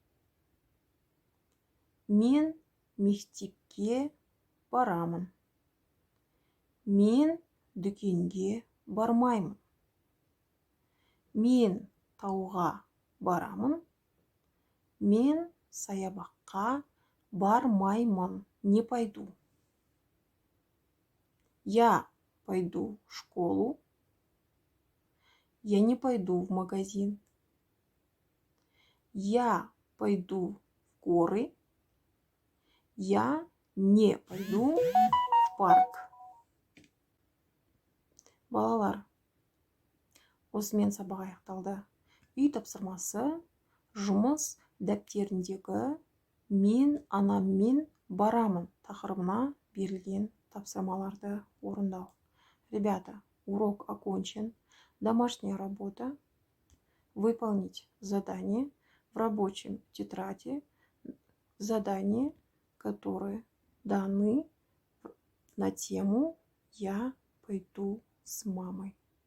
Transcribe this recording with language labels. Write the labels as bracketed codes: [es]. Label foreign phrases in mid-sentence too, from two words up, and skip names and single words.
[kk] Мен мектепке барамын. Мен дүкенге бармаймын. Мен тауға барамын. Мен саябаққа бармаймын. [ru] Не пойду. Я пойду в школу. Я не пойду в магазин. Я пойду в горы. Я не пойду в парк. [kk] Балалар, осымен сабақ аяқталды. Үй тапсырмасы жұмыс дәптеріндегі мен анаммен барамын тақырыбына берілген тапсырмаларды орындау. [ru] Ребята, урок окончен. Домашняя работа. Выполнить задание в рабочем тетради. Задания, которые даны на тему «Я пойду с мамой».